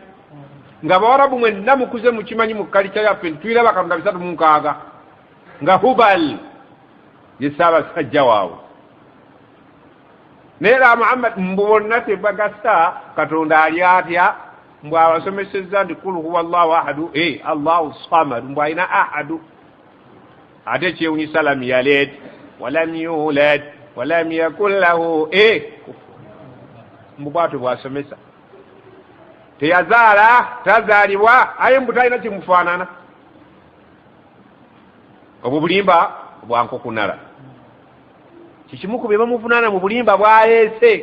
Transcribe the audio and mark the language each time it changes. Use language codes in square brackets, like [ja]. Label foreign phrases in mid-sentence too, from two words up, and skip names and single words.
[lg] Nga bawarabu mwenna mukuze mukimanyi mu kalica yaffe tuyira bakatonda 36 nga Hubal ye ssaabasajja waabwe. Neera Muhammad mbu bonna tebagasa katonda ali atya, mbw abasomesezza nti [ar] قل هو الله أحد الله الصمد, [lg] mbw alina ahadu. Ate kyewunyisa [ar] لم يلد ولم يولد ولم يكن له [lg] mbu bwatyo bwasomesa. Teyazaala, tazaalibwa, aye mbu talina kimufaanana. Obwo bulimba bwankokunala. Kikimu ku bye bamuvunaana mu bulimba bwaleese.